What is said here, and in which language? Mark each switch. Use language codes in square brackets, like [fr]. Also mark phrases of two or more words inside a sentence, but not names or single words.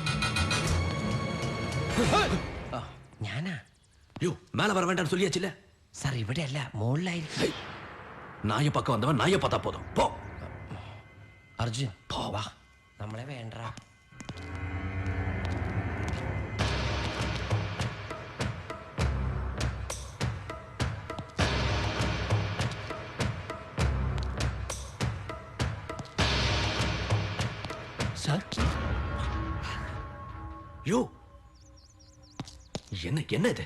[ml] ഞാനാ? [ta] மேல வர வேண்டாம்னு சொல்லியாச்சுல. [ml] സാർ ഇവിടെയല്ല, മുകളിലായിരിക്കും. [ta] நாய பக்கம் வந்தவன் நாய பத்தா போதும். போ. [ml] അർജുൻ വാ, നമ്മളെ വേണ്ട. [ta] சார் யோ என்ன என்ன இது?